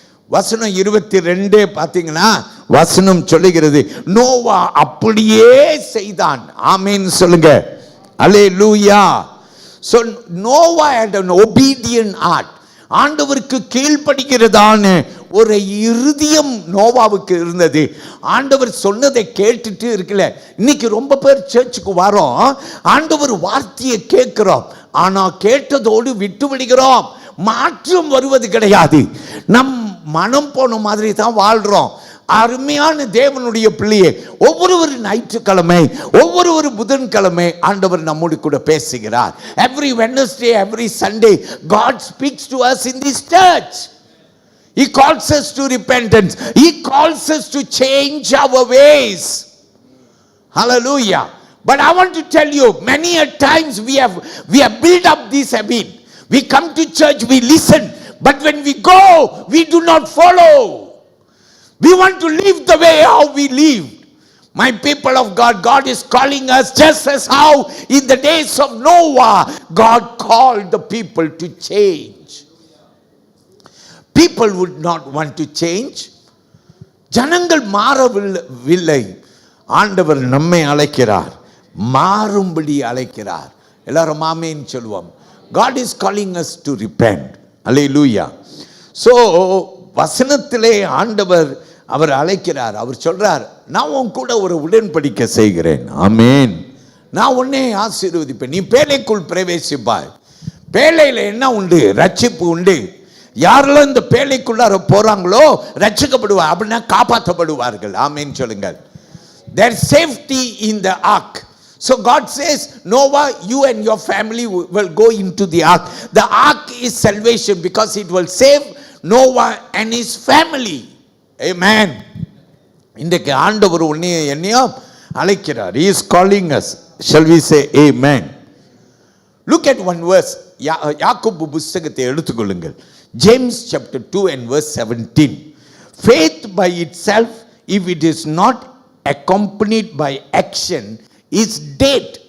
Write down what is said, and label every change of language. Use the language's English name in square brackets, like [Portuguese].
[Tamil] வசனம் 22 பார்த்தீங்கன்னா வசனம் சொல்லுகிறது நோவா அப்படியே செய்தான். ஆமீன் சொல்லுங்க. அல்லேலூயா. [English] So Noah had an obedient heart. [Tamil] ஆண்டவருக்கு கீழ்ப்படிகிறதான ஒரு இருதயம் நோவாவுக்கு இருந்தது. ஆண்டவர் சொன்னதை கேட்டுட்டு இருக்கல. இன்னைக்கு ரொம்ப பேர் சர்ச்சுக்கு வரோம், ஆண்டவர் வார்த்தையை கேட்கிறோம், ஆனா கேட்டதோடு விட்டு விடுகிறோம். மாற்றம் வருவது கிடையாது. நம் மனம் போன மாதிரி தான் வாழ்றோம். அருமையான தேவனுடைய பிள்ளையே, ஒவ்வொரு ஞாயிற்றுக்கிழமை, ஒவ்வொரு புதன்கிழமை ஆண்டவர் நம்மோடு கூட பேசுகிறார். [English] Every Wednesday, every Sunday, God speaks to us in this church. He calls us to repentance. He calls us to change our ways. Hallelujah. But I want to tell you, many a times we have built up this habit. We come to church, we listen, but when we go, we do not follow. We want to live the way how we lived. My people of God, God is calling us just as how in the days of Noah, God called the people to change. People would not want to change. [Tamil] ஜனங்கள் மாறவில்லை. ஆண்டவர் நம்மை அழைக்கிறார், மாறும்படி அழைக்கிறார். எல்லாரும் ஆமென் சொல்லுவோம். [English] God is calling us to repent. Hallelujah. [Tamil] So வசனத்திலே ஆண்டவர் அவர் அழைக்கிறார். அவர் சொல்றார், நான் உன் கூட ஒரு உடன்படிக்கை செய்கிறேன். ஆமென். நான் உன்னை ஆசீர்வதிப்பேன். நீ பேழைக்குள் பிரவேசிப்பாய். பேழையில என்ன உண்டு? ரட்சிப்பு உண்டு. யாரெல்லாம் இந்த பேழைக்குள்ளார போறாங்களோ ரட்சிக்கப்படுவார், அப்படின்னா காப்பாற்றப்படுவார்கள். ஆமென் சொல்லுங்கள். [English] There is safety in the ark. So God says, Noah, you and your family will go into the ark. The ark is salvation because it will save Noah and his family. Amen. [Tamil] இன்றைக்கு ஆண்டவர் உன்னையும் என்னையும் அழைக்கிறார். [English] He is calling us. Shall we say amen? Look at one verse. [Tamil] யாக்கோபு புத்தகத்தை எடுத்துக்கொள்ளுங்கள். [English] James chapter 2 and verse 17. Faith by itself, if it is not accompanied by action, is dead.